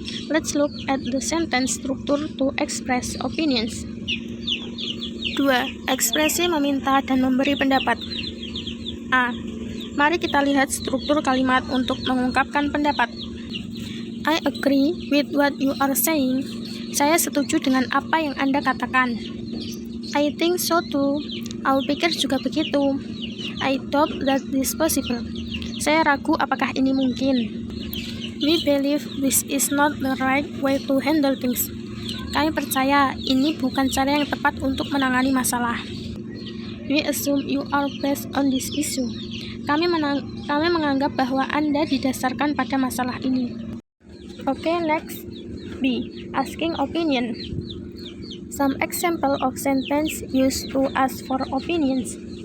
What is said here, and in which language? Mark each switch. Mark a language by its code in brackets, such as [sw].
[en] Let's look at the sentence structure to express opinions. [id] 2. Ekspresi meminta dan memberi pendapat. A. Mari kita lihat struktur kalimat untuk mengungkapkan pendapat. [en] I agree with what you are saying. [id] Saya setuju dengan apa yang Anda katakan. [en] I think so too. [id] Aku pikir juga begitu. [en] I doubt that this possible. [id] Saya ragu apakah ini mungkin. [en] We believe this is not the right way to handle things. [id] Kami percaya ini bukan cara yang tepat untuk menangani masalah. [en] We assume you are based on this issue. [id] Kami menganggap bahwa Anda didasarkan pada masalah ini. [en] Okay, next. B. Asking opinion. Some example of sentence used to ask for opinions.